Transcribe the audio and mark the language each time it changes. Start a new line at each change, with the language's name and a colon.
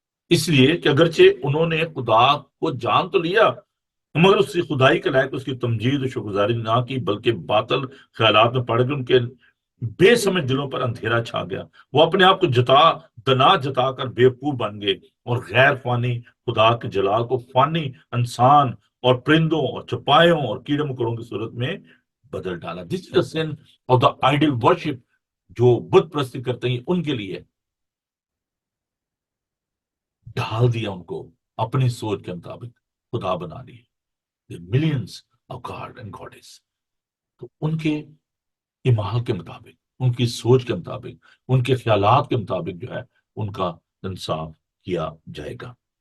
Urdu: اس لیے کہ اگرچہ انہوں نے خدا کو جان تو لیا مگر اس کی خدائی کے لائق اس کی تمجید و شکرگزاری نہ کی, بلکہ باطل خیالات میں پڑ گئے, ان کے بے سمجھ دلوں پر اندھیرا چھا گیا. وہ اپنے آپ کو جتا کر بیوقوف بن گئے, اور غیر فانی خدا کے جلال کو فانی انسان اور پرندوں اور چپایوں اور کیڑے مکوڑوں کی صورت میں بدل ڈالا.
English: This is the sin of the idol worship.
Urdu: جو بت پرستی کرتے ہیں ان کے لیے ڈھال دیا, ان کو اپنی سوچ کے مطابق خدا بنا لیے.
English: Millions of god and gods.
Urdu: تو ان کے ایمان کے مطابق, ان کی سوچ کے مطابق, ان کے خیالات کے مطابق جو ہے ان کا انصاف کیا جائے گا.